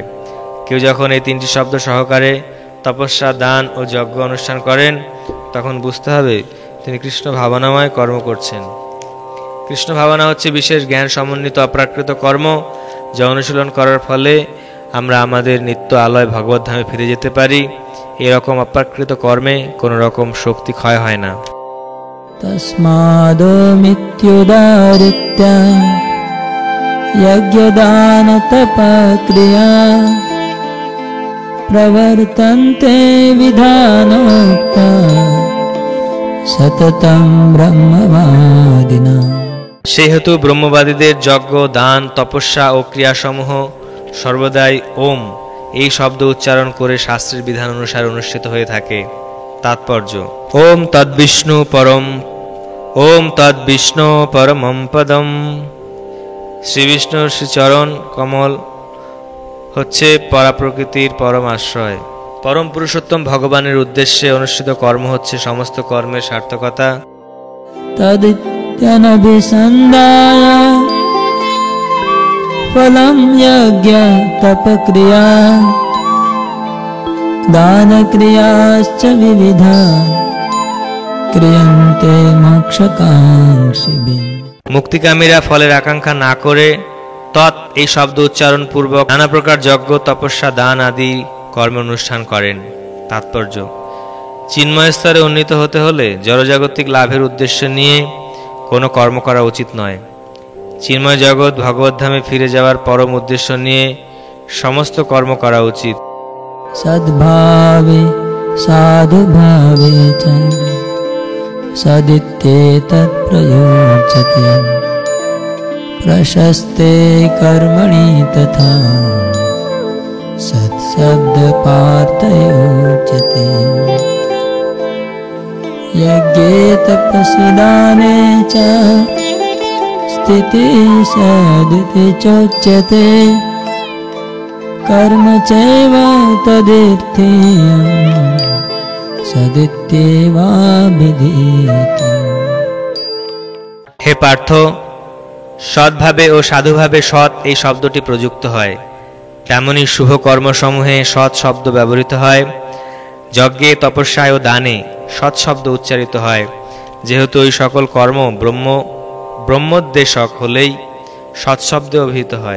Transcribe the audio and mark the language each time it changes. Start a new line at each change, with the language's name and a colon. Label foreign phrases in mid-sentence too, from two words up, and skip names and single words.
Bangla: কেউ যখন এই তিনটি শব্দ সহকারে তপস্যা, দান ও যজ্ঞ অনুষ্ঠান করেন তখন বুঝতে হবে তিনি কৃষ্ণ ভাবনাময় কর্ম করছেন। কৃষ্ণ ভাবনা হচ্ছে বিশেষ জ্ঞান সমন্বিত অপ্রাকৃত কর্ম যা অনুশীলন করার ফলে আমরা আমাদের নিত্য আলয় ভগবত ধামে ফিরে যেতে পারি। এরকম অপ্রাকৃত কর্মে কোনো রকম শক্তি ক্ষয় হয় না।
Sanskrit: तस्मादोमित्युदाहृत्य यज्ञदानतपक्रिया प्रवर्तन्ते विधानोक्ता सततं ब्रह्मवादिना।
Bangla: সেহেতু ব্রহ্মবাদীদের যজ্ঞ, দান, তপস্যা ও ক্রিয়াসমূহ সর্বদাই ওম এই শব্দ উচ্চারণ করে শাস্ত্রের বিধান অনুসারে অনুষ্ঠিত হয়ে থাকে।
Sanskrit: তাৎপর্য: ওম তদ্বিষ্ণু পরম, ওম তদ্বিষ্ণু পরমম পদম।
Bangla: শ্রীবিষ্ণুর শ্রীচরণ কমল হচ্ছে পরাপ্রকৃতির পরম আশ্রয়। পরম পুরুষোত্তম ভগবানের উদ্দেশ্যে অনুষ্ঠিত কর্ম হচ্ছে সমস্ত কর্মের সার্থকতা।
Sanskrit: तदित्यनभिसन्धाय फलं यज्ञ तपक्रिया दानक्रियाश्च विविधा क्रियन्ते मोक्षकाङ्क्षिभिः।
Bangla: মুক্তিকামীরা ফলের আকাঙ্ক্ষা না করে তৎ এই শব্দ উচ্চারণ পূর্বক নানা প্রকার যজ্ঞ, তপস্যা, দান আদি কর্ম অনুষ্ঠান করেন। তাৎপর্য: চিন্ময় স্তরে উন্নীত হতে হলে জড়জাগতিক লাভের উদ্দেশ্য নিয়ে কোনো কর্ম করা উচিত নয়। চিন্ময় জগৎ ভগবদ্ধামে ফিরে যাওয়ার পরম উদ্দেশ্য নিয়ে সমস্ত কর্ম করা উচিত।
Sanskrit: सद्भावे साधुभावे च सदित्येतत् प्रयोज्यते प्रशस्ते कर्मणि तथा सत्शब्दपार्थयोच्यते। यज्ञे तपसि दाने च स्थितिः सदिति चोच्यते कर्म चैव तदित्येयं सदित्येवाभिधीयते।
Bangla: হে পার্থ, সৎভাবে ও সাধুভাবে সৎ এই শব্দটি প্রযুক্ত হয়, তেমনি শুভ কর্মসমূহে সৎ শব্দ ব্যবহৃত হয়। যজ্ঞে, তপস্যায় ও দানে সৎ শব্দ উচ্চারিত হয়, যেহেতু ওই সকল কর্ম ব্রহ্মোদ্দেশক হলেই সৎশব্দে অভিহিত হয়।